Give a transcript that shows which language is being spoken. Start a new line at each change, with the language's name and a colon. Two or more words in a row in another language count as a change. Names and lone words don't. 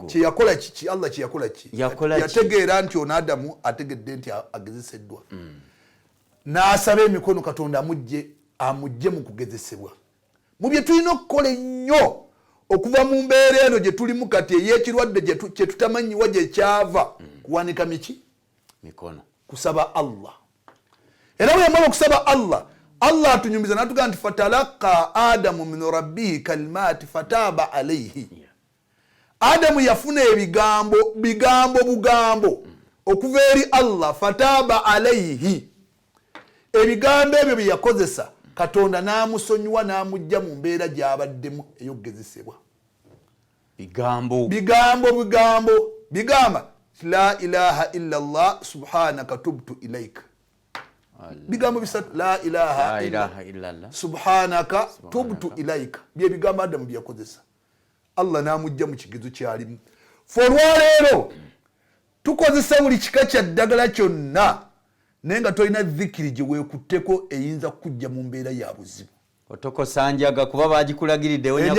Ganda: kyeyakola kiki Allah kyeyakola ki yategeera nti ono Adamu ategedde nti agezeseddwa n'asaba emikono Katonda amugye mu kugezesebwa mu bye tulina okukola ennyo okuva mu mbeera eno gye tulimu kati ey'ekirwadde kye tutamanyiwa gye kyava kuwanika mikono kusaba Allah era bwe yamala okusaba Allah atunyumiza n'atugamba nti
Arabic: فتلقى آدم من ربه كلمات فتاب عليه
Ganda: Adamu yafuna bugambo okuva eri Allah
Arabic: فتاب عليه
Ganda: ebigambo ebyo bye yakozesa Katonda n'amusonyiwa n'amujja mu mbeera gy'abaddemu ey'okugezesebwa bigamba
Arabic: لا إله إلا الله سبحانك تبت إليك
Ganda: bigambo bisatu
Arabic: لا إله إلا الله سبحانك تبت إليك
Ganda: bye bigambo Adamu bye yakozesa Allah n'amujja mu kigezo kyalimu olwaleero tukozesa buli kika kya ddagala kyonna naye nga tolina dhikiri gye weekutteko eyinza kujja mu mbeera ya buzibu otokosanjaga kuba bagikulagiridde